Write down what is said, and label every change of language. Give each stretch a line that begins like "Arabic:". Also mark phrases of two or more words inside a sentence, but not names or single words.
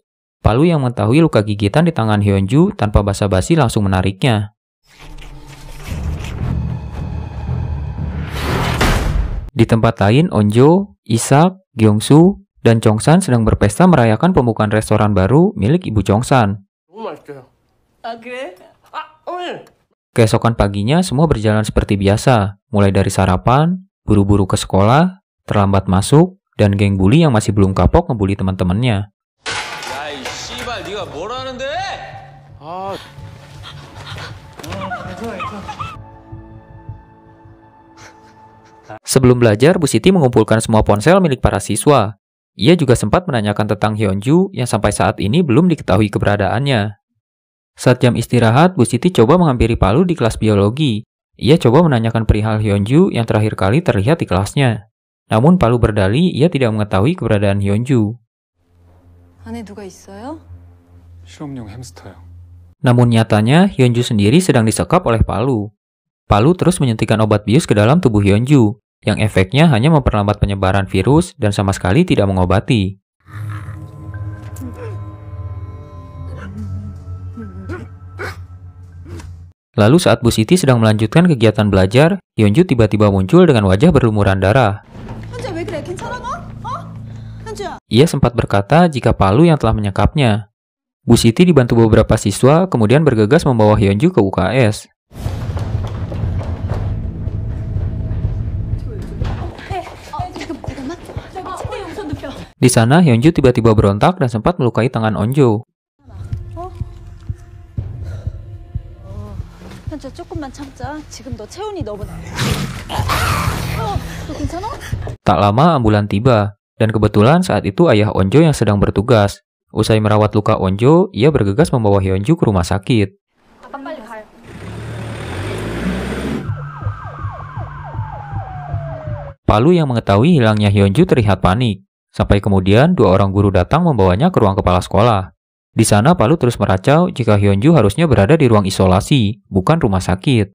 Indonesian: Pak Lu yang mengetahui luka gigitan di tangan Hyunju tanpa basa-basi langsung menariknya. Di tempat lain, Onjo, Isak, Gyeongsu, dan Chongsan sedang berpesta merayakan pembukaan restoran baru milik Ibu Chongsan.
Korean: 너무 맛있어요. 아 그래? 아 오늘.
Indonesian: Keesokan paginya semua berjalan seperti biasa, mulai dari sarapan, buru-buru ke sekolah, terlambat masuk, dan geng bully yang masih belum kapok ngebully teman-temannya.
Korean: 야이 씨발 네가 뭘 하는데? 아.
Indonesian: Sebelum belajar, Bu Siti mengumpulkan semua ponsel milik para siswa. Ia juga sempat menanyakan tentang Hyunju yang sampai saat ini belum diketahui keberadaannya. Saat jam istirahat, Bu Siti coba menghampiri Palu di kelas biologi. Ia coba menanyakan perihal Hyunju yang terakhir kali terlihat di kelasnya. Namun Palu berdalih ia tidak mengetahui keberadaan Hyunju.
Korean: 안에 누가 있어요? 실험용 햄스터요.
Indonesian: Namun nyatanya, Hyunju sendiri sedang disekap oleh Palu. Palu terus menyuntikkan obat bius ke dalam tubuh Hyunju, yang efeknya hanya memperlambat penyebaran virus dan sama sekali tidak mengobati. Lalu saat Bu Siti sedang melanjutkan kegiatan belajar, Hyunju tiba-tiba muncul dengan wajah berlumuran darah.
Korean: 현주야 왜 그래? 괜찮아 너? 현주야.
Indonesian: Ia sempat berkata jika Palu yang telah menyekapnya. Bu Siti dibantu beberapa siswa kemudian bergegas membawa Hyunju ke UKS.
Korean: 잠깐만. 침대 용선 눕혀.
Indonesian: Di sana Hyunju tiba-tiba berontak dan sempat melukai tangan Onjo.
Korean: 현주야 조금만 참자. 지금 너 체온이 너무 낮아. 너 괜찮아?
Indonesian: Tak lama ambulan tiba, dan kebetulan saat itu ayah Onjo yang sedang bertugas. Usai merawat luka Onjo, ia bergegas membawa Hyunju ke rumah sakit.
Korean: 아빠 빨리 가요.
Indonesian: Palu yang mengetahui hilangnya Hyunju terlihat panik. Sampai kemudian dua orang guru datang membawanya ke ruang kepala sekolah. Di sana Palu terus meracau jika Hyunju harusnya berada di ruang isolasi, bukan rumah sakit.